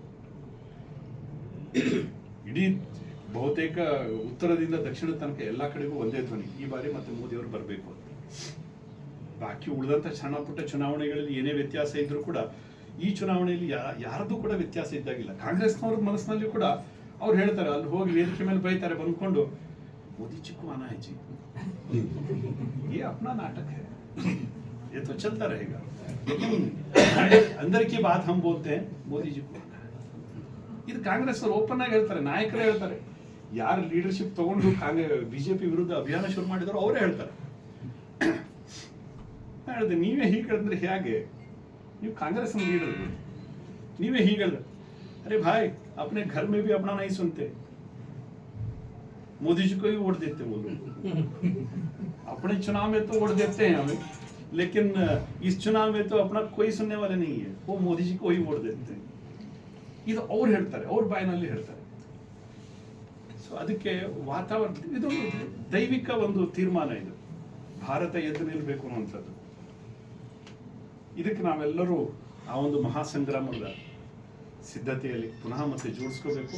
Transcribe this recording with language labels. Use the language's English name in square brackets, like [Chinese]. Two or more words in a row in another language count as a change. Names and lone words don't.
[Kannada] ಇಡೀ ಬಹುತೇಕ ಉತ್ತರದಿಂದ ದಕ್ಷಿಣ ತನಕ ಎಲ್ಲಾ ಕಡೆಗೂ ಒಂದೇ ಧ್ವನಿ, ಈ ಬಾರಿ ಮತ್ತೆ ಮೋದಿಯವರು ಬರಬೇಕು ಅಂತ. ಬಾಕಿ ಉಳಿದಂತ ಸಣ್ಣ ಪುಟ್ಟ ಚುನಾವಣೆಗಳಲ್ಲಿ ಏನೇ ವ್ಯತ್ಯಾಸ ಇದ್ರೂ ಕೂಡ ಈ ಚುನಾವಣೆಯಲ್ಲಿ ಯಾರದ್ದು ಕೂಡ ವ್ಯತ್ಯಾಸ ಇದ್ದಾಗಿಲ್ಲ. ಕಾಂಗ್ರೆಸ್ನವ್ರ ಮನಸ್ಸಿನಲ್ಲಿ ಕೂಡ ಅವ್ರು ಹೇಳ್ತಾರೆ, ಅಲ್ಲಿ ಹೋಗಿ ವೇದಿಕೆ ಮೇಲೆ ಬೈತಾರೆ ಬಂದ್ಕೊಂಡು, [Hindi] मोदी जी को आना है जी, ये अपना नाटक है, ये तो चलता रहेगा, लेकिन अंदर की बात हम बोलते हैं मोदी जी को आना है. [Kannada] ಇದು ಕಾಂಗ್ರೆಸ್ ಅವರು ಓಪನ್ ಆಗಿ ಹೇಳ್ತಾರೆ, ನಾಯಕರೇ ಹೇಳ್ತಾರೆ. ಯಾರು ಲೀಡರ್ಶಿಪ್ ತಗೊಂಡು ಬಿಜೆಪಿ ವಿರುದ್ಧ ಅಭಿಯಾನ ಶುರು ಮಾಡಿದಾರೋ ಅವರೇ ಹೇಳ್ತಾರೆ. ಹೇಳಿದೆ, ನೀವೇ ಹೀಗೆ ಹೇಳಿದ್ರೆ ಹೇಗೆ? ನೀವು ಕಾಂಗ್ರೆಸ್ ಲೀಡರ್, ನೀವೇ ಹೀಗೆ ಹೇಳಿದ್ರೆ, [Hindi] अरे भाई अपने घर में भी अपना नहीं सुनते, मोदी जी को ही वोट देते वो लोग. अपने चुनाव में तो वोट देते हैं हमें, लेकिन इस चुनाव में तो अपना कोई सुनने वाले नहीं है, वो मोदी जी को ही वोट देते हैं. [Kannada] ಇದು ಅವ್ರು ಹೇಳ್ತಾರೆ, ಅವ್ರ ಬಾಯಿನಲ್ಲಿ ಹೇಳ್ತಾರೆ. ಸೊ ಅದಕ್ಕೆ ವಾತಾವರಣ, ಇದು ದೈವಿಕ ಒಂದು ತೀರ್ಮಾನ, ಇದು ಭಾರತ ಎದ್ದು ನಿಲ್ಲಬೇಕು ಅನ್ನುವಂಥದ್ದು. ಇದಕ್ಕೆ ನಾವೆಲ್ಲರೂ ಆ ಒಂದು ಮಹಾಸಂಗ್ರಾಮದ ಸಿದ್ಧತೆಯಲ್ಲಿ ಪುನಃ ಮತ್ತೆ ಜೋಡಿಸ್ಕೋಬೇಕು.